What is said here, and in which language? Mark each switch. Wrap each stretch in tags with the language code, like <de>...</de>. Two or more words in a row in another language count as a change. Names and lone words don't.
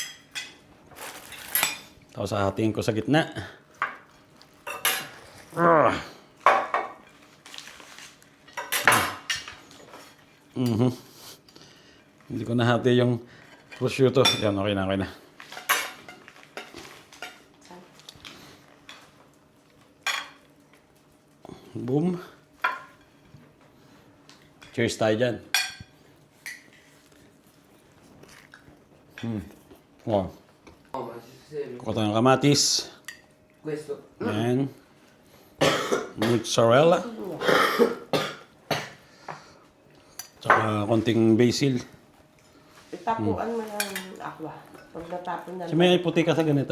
<tl>Tapos hahatiin ko sa gitna. Hindi ko nahati yung prosciutto. Yan, okay na, okay na. Boom. Cheers tayo dyan. Wow.</tl> <it>Oh, ma ci sei.</it> <tl>Kuha tayo ng kamatis. Questo. And mozzarella. Tsaka konting basil. Itapuan mo ng aqua. Pag natapon na. Si may puti ka sa ganito.</tl>